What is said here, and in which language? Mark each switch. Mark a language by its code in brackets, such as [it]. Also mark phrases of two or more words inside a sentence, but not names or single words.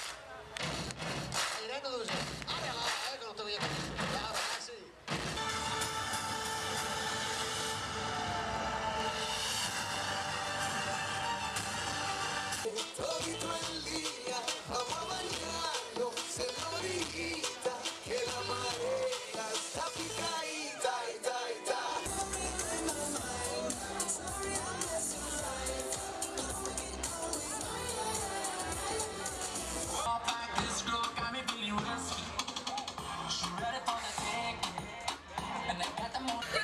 [it] Irene dove sei? Ah, là, ecco, non te voglio capire. Ciao ragazzi! [es] Todito en línea, vamos a bañarnos, señorita, que la marea está picadita, ita, ita. [en] This girl got me feeling risky. She ready for the take, and I got the more.